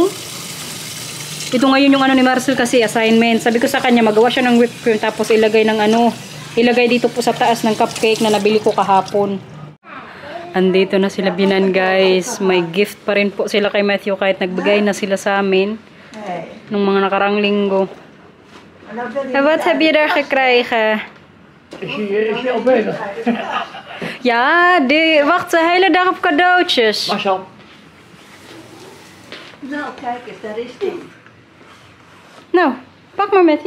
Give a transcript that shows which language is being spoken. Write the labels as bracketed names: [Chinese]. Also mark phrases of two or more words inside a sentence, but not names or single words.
[Filipino] Ito ngayon yung ni Marcel kasi assignment. Sabi ko sa kanya magawa siya ng [English] whipped cream [Filipino] tapos ilagay ng ilagay dito po sa taas ng cupcake na nabili ko kahapon. Andito na sila Binan, guys. May gift pa rin po sila kay Matthew kahit nagbigay na sila sa amin nung mga nakarang linggo. [Dutch] Wat heb je daar gekregen? Is je al bezig? Ja, die wacht de hele dag op cadeautjes. Marcel. Nou, kijk eens, daar is die. Nou, pak maar Matthew.